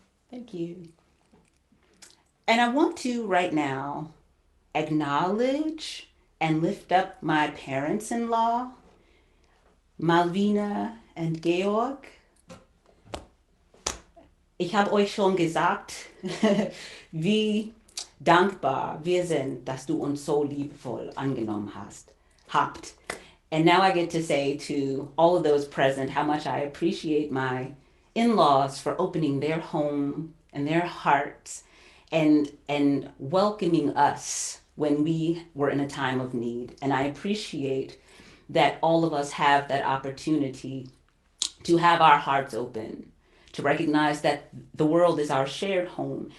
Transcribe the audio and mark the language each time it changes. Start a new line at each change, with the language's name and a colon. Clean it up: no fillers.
English: Thank you. And I want to right now acknowledge and lift up my parents-in-law, Malvina und Georg.
German: Ich habe euch schon gesagt, wie dankbar wir sind, dass du uns so liebevoll angenommen habt.
English: And now I get to say to all of those present how much I appreciate my in-laws for opening their home and their hearts and welcoming us when we were in a time of need. And I appreciate that all of us have that opportunity to have our hearts open, to recognize that the world is our shared home.